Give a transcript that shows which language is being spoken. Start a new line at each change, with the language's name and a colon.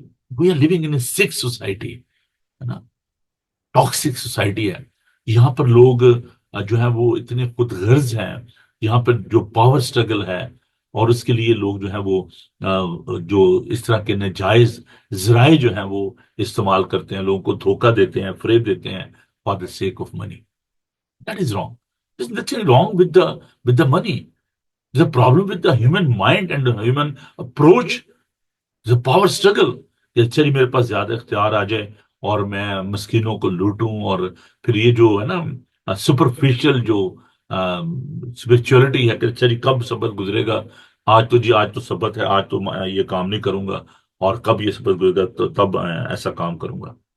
English: we are living in a sick society,
Urdu: ہے نا، ٹاکسک سوسائٹی ہے۔ یہاں پر لوگ جو ہے وہ اتنے خود غرض ہیں، یہاں پر جو پاور سٹرگل ہے، اور اس کے لیے لوگ جو ہے وہ جو اس طرح کے ناجائز ذرائع جو ہیں وہ استعمال کرتے ہیں، لوگوں کو دھوکہ دیتے ہیں، فریب دیتے ہیں for the sake of money.
English: That is wrong. There's nothing wrong with the money. There's a problem with the human mind and the human approach. There's a power struggle.
Urdu: کہ چلیے میرے پاس زیادہ اختیار آ جائے اور میں مسکینوں کو لوٹوں، اور پھر یہ جو ہے نا سپرفیشل جو اسپرچولیٹی ہے کہ چلیے کب سبت گزرے گا، آج تو سبت ہے، آج تو میں یہ کام نہیں کروں گا، اور کب یہ سبت گزرے گا تو تب ایسا کام کروں گا۔